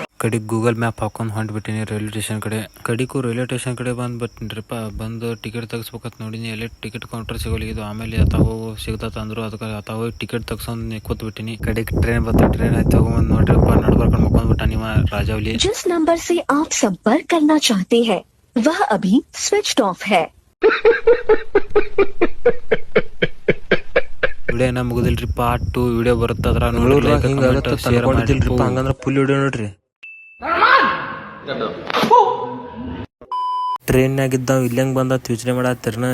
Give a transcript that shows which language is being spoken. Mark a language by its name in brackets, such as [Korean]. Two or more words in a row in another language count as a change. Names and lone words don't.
[Kannada] ಕಡಿಗ್ ಗೂಗಲ್ ಮ್ಯಾಪ್ ಹಾಕೊಂಡ್ ಹೊಂಟ್ಬಿಟ್ಟಿನಿ [English] railway station [Kannada] ಕಡೆ. ಕಡಿಗೂ [English] railway station [Kannada] ಕಡೆ ಬಂದ್ಬಿಟ್ಟಿನ್ರಿಪ್ಪ. ಬಂದು ಟಿಕೆಟ್ ತೆಗಿಸ್ಬೇಕಂತ ನೋಡಿನಿ. ಎಲ್ಲಿ [English] ticket counter [Kannada] ಸಿಗೋಲಿದ್ದು. ಆಮೇಲೆ ಅತಾವು ಸಿಗ್ತತ್ ಅಂದ್ರು. ಅದಕ್ಕೆ ಅತಾವು ಟಿಕೆಟ್ ತೆಗ್ಸೊಂದ್ ಕೂತ್ಬಿಟ್ಟಿನಿ. ಕಡೆಗೆ ಟ್ರೈನ್ ಬರ್ತಾ ಟ್ರೈನ್ ಆಯ್ತು ತಗೊಂಡ್ ನೋಡ್ರಿಪ್ಪ ನಡ್ಬರ್ಕೊಂಡ್ ಮಕ್ಕೊಂಡ್ಬಿಟ್ಟ ನೀವ ರಾಜಾವಲಿ. [Hindi] जिस नंबर से आप संपर्क करना चाहते हैं वह अभी [English] switched off [Hindi] है. [Kannada] ವಿಡಿಯೋನ ಮುಗಿದಿಲ್ರಿ. [English] part 2 video [Kannada] ಬರುತ್ತೆ. ಅದ್ರ ಹಂಗಂದ್ರ [English] full video [Kannada] ನೋಡ್ರಿ. ಟ್ರೈನ್ನಾಗಿದ್ದಾವ್ ಇಲ್ಲಂಗ್ ಬಂದತ್ ಯೋಚನೆ ಮಾಡತ್ತಿರ್ನ.